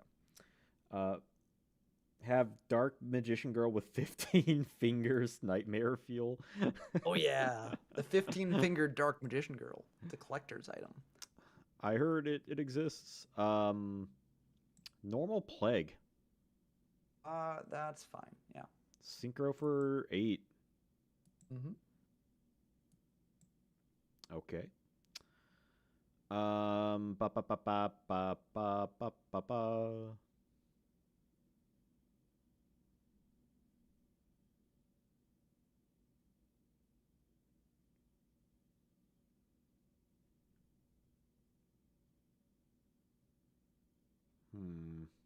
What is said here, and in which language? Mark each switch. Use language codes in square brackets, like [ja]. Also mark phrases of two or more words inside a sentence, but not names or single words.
[en] Uh, have Dark Magician Girl with 15 fingers Nightmare Fuel. Oh yeah, the 15-fingered Dark Magician Girl. It's a collector's item. I heard it exists. Normal Plague. That's fine. Yeah. Synchro for 8. Mm-hmm. Okay. Ba ba ba ba ba ba ba ba ba. Hmm.